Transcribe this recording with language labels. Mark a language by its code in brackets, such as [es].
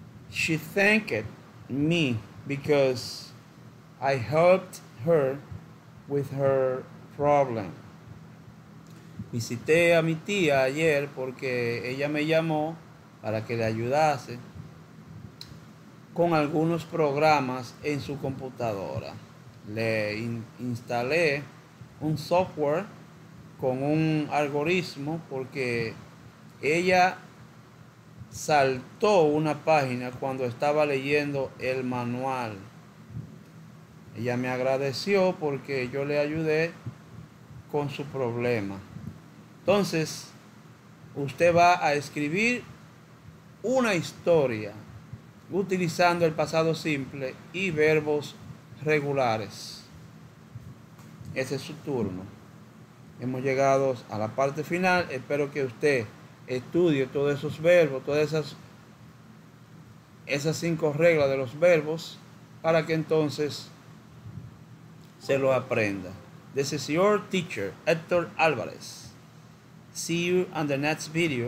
[en] She thanked me because I helped her with her problem. [es] Visité a mi tía ayer porque ella me llamó para que le ayudase con algunos programas en su computadora. Le instalé un software con un algoritmo porque ella saltó una página cuando estaba leyendo el manual. Ella me agradeció porque yo le ayudé con su problema. Entonces, usted va a escribir una historia utilizando el pasado simple y verbos regulares. Ese es su turno. Hemos llegado a la parte final. Espero que usted estudie todos esos verbos, todas esas 5 reglas de los verbos, para que entonces se lo aprenda. [en] This is your teacher, Héctor Álvarez. See you on the next video.